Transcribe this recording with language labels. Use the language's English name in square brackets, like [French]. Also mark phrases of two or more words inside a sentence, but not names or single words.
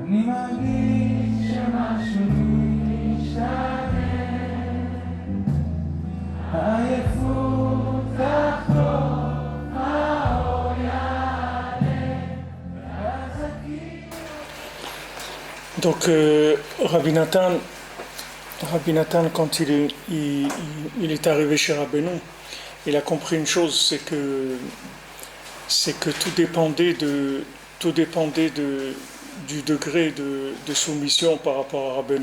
[Hebrew] אני מרגיש שמשהו משתנה, העייפות תחתור, האור יעלה, ואז [French] Donc, Rabbi Nathan, quand il est arrivé chez Rabbeinu, il a compris une chose, c'est que tout dépendait du degré de soumission par rapport à Rabbeinu.